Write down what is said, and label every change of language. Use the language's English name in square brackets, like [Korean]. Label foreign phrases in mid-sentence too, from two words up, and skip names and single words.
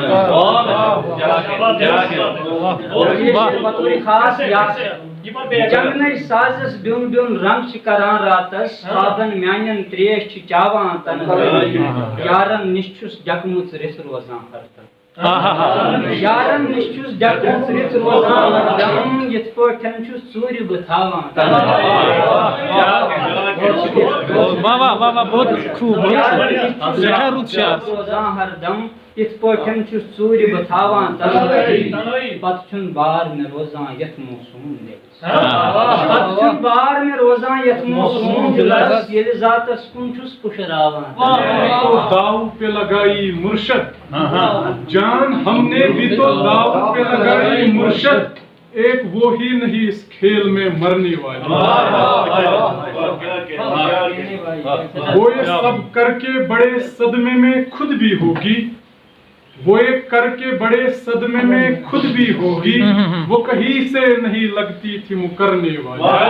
[Kashmiri] بطور خاص جنگنئی سازس بیون بیون رنگ چھ کران راتس، آبن میانین تریش چھ چاوان تنہائی، یارن نش چھس جگمژ رِس روزان ہردم، یارن نش چھس جگمژ رِس روزان ہردم، یتھ پٲٹھۍ چھُس ژوٗرِ بہٕ تھاوان تنہائی، [Urdu] واہ واہ واہ واہ! بہت خوب، [Kashmiri] سٹھا رُت شعر۔ روزان ہردم یتھ پٲٹھۍ چھُس ژوٗرِ بہٕ تھاوان تنہائی، پتہٕ چھُنہٕ بار مےٚ روزان یتھ موسوٗم دِلس، پتہٕ چھُنہٕ بار مےٚ روزان یتھ موسوٗم دِلس، ییٚلہِ ذاتس کُن چھُس پُشراوان۔ [Urdu] تو داؤ پہ لگائی مرشد جان ہم نے بھی، تو داؤ پہ لگائی مرشد، ایک وہ ہی نہیں اس کھیل میں مرنے والی، وہ یہ سب کر کے بڑے صدمے میں خود بھی ہوگی، وہ ایک کر کے بڑے صدمے میں خود بھی ہوگی، وہ کہیں سے نہیں لگتی تھی مکرنے والی،